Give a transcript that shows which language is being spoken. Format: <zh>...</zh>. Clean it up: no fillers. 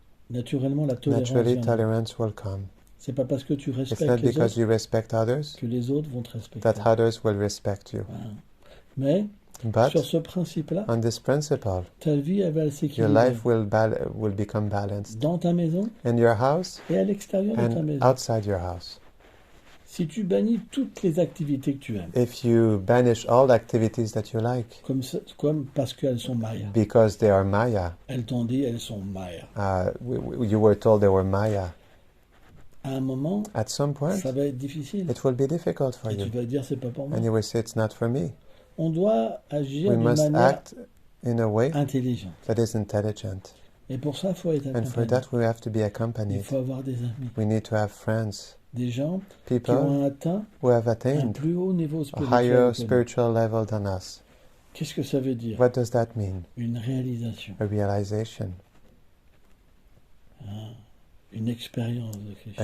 <fr>naturellement la tolérance</fr> <en>naturally</en> <fr>viendra.</fr> <en>tolerance will come.</en> <fr>C'est pas parce que tu</fr> <en>It's not</en> <fr>respectes les</fr> <en>because</en> <fr>autres</fr> <en>you respect others</en> <fr>que les autres vont te respecter.</fr> <en>that others will respect you.</en> <fr>Voilà. Mais</fr> <en>But</en> <fr>sur ce principe-là,</fr> <en>on this principle,</en> <fr>ta vie elle va</fr> <en>your</en> <fr>s'équilibrer</fr> <en>life will become balanced</en> <fr>dans ta maison</fr> <en>in your house</en> <fr>et à l'extérieur de ta</fr> <en>and</en> <fr>maison.</fr> <en>outside your house.</en> <fr>Si tu bannis toutes les activités que tu aimes,</fr> <en>If you banish all activities that you like</en> <fr>comme parce qu'elles sont Maya,</fr> <en>because they are Maya,</en> <fr>elles t'ont dit elles sont Maya.</fr> <en>You were told they were Maya.</en> <fr>À un moment,</fr> <en>At some point,</en> <fr>ça va être difficile.</fr> <en>it will be difficult for</en> <fr>Et tu</fr> <en>you.</en> <fr>vas dire c'est pas pour moi.</fr> <en>And you will say, it's not for me.</en> <fr>On doit agir</fr> <en>We</en> <fr>d'une</fr> <en>must</en> <fr>manière</fr> <en>act in a way</en> <fr>intelligente.</fr> <en>that is intelligent.</en> <fr>Et pour ça, il faut être</fr> <en>And for</en> <fr>accompagné.</fr> <en>that, we have to be</en> <fr>Il</fr> <en>accompanied.</en> <fr>faut avoir des amis,</fr> <en>We need to have friends,</en> <fr>des gens qui</fr> <en>people</en> <fr>ont atteint</fr> <en>who have</en> <fr>un</fr> <en>attained</en> <fr>plus haut niveau</fr> <en>a</en> <fr>spirituel.</fr> <en>higher</en> <fr>que nous.</fr> <en>spiritual level than us.</en> <fr>Qu'est-ce que ça veut dire?</fr> <en>What does that mean?</en> <fr>Une réalisation,</fr> <en>A realization,</en> <fr>une expérience de Krishna,</fr>